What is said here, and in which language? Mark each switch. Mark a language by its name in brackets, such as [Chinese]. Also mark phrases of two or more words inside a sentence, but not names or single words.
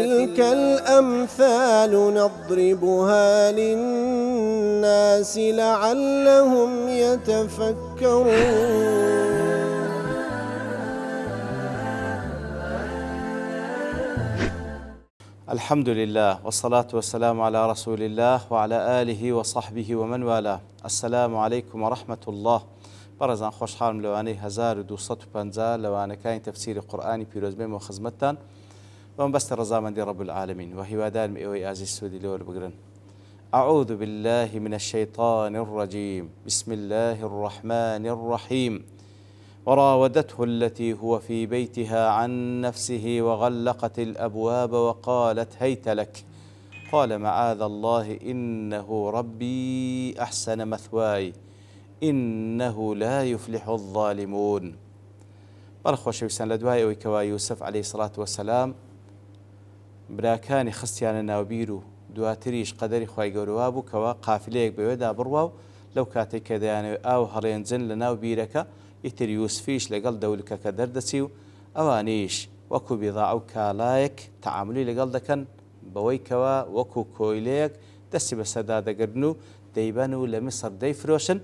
[Arabic] وتلك الأمثال نضربها للناس لعلهم يتفكرون. الحمد لله والصلاة والسلام على رسول الله وعلى آله وصحبه ومن والاه. السلام عليكم ورحمة الله. [Central Kurdish] برزان خوشحالم لوانەی 1250 لەوانەکانی تەفسیری قورئانی پیرۆزبێم و خزمەتتان بەم بەستە ڕەزامەندی [Arabic] رب العالمين [Central Kurdish] وهیوادارم ئێوەی ئازیز سوودی لێوە بگرن. [Arabic] أعوذ بالله من الشيطان الرجيم. بسم الله الرحمن الرحيم. وراودته التي هو في بيتها عن نفسه وغلقت الأبواب وقالت هيت لك قال معاذ الله إنه ربي أحسن مثواي إنه لا يفلح الظالمون. [Central Kurdish] بەڕخۆشەویستان لە دوای ئەوەی کەوا یوسف [Arabic] عليه الصلاة والسلام [Central Kurdish] براکانی خستیانە ناوبیر و دواتریش قەدەری خوای گەورەوا بوو کەوا قافلەیەک بەوێدا بڕوا و لەو کاتێک کە دەیانەوێت ئاو هەڵێنجن لە ناو بیرەکە ئیتر یوسفیش لەگەڵ دەولکەکە دەردەچی و ئەوانیش وەکو بیضاع و کالایەک تەعاملی لەگەڵ دەکەن بەوەی کەوا وەکو کۆیلەیەک دەستی بەسەردا دەگرن و دەیبەن و لە میسر دەیفرۆشن.